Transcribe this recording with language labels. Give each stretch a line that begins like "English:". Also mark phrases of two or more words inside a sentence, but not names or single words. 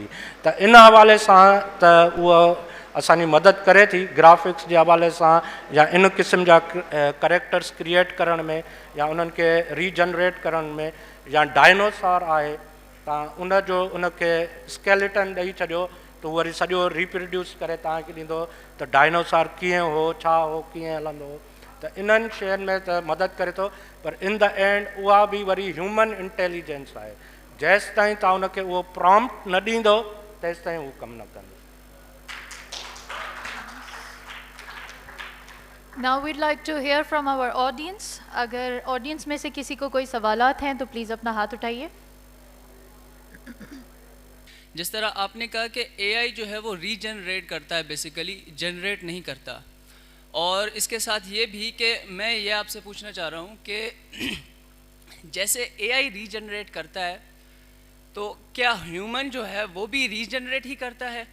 Sindhi: त इन हवाले सां त उहा असांजी मदद करे थी ग्राफिक्स जे हवाले सां, या इन क़िस्म जा
English: characters create
Sindhi: करण में, या उन्हनि खे रीजनरेट करण में। या डायनासोर आहे, तव्हां उनजो उनखे स्केलेटन ॾेई छॾियो त उहो वरी सॼो रिप्रोड्यूस करे तव्हांखे ॾींदो त डायनासोर कीअं हो, छा हो, कीअं हलंदो हो। त इन्हनि शयुनि में त मदद करे थो, पर
English: in the end
Sindhi: उहा बि वरी
English: human intelligence
Sindhi: आहे। जेसि ताईं तव्हां उनखे उहो प्रॉम्प्ट न ॾींदो तेसि ताईं उहो कमु न कंदो।
English: Now we'd like to hear from our audience.
Hindi: अगर audience में से किसी को कोई सवालात हैं तो प्लीज़ अपना हाथ उठाइए। जिस तरह आपने कहा कि AI जो है वो रीजनरेट करता है, बेसिकली जनरेट नहीं करता, और इसके साथ ये भी कि मैं ये आपसे पूछना चाह रहा हूँ कि जैसे AI रीजनरेट करता है तो क्या ह्यूमन जो है वो भी रीजनरेट ही करता है?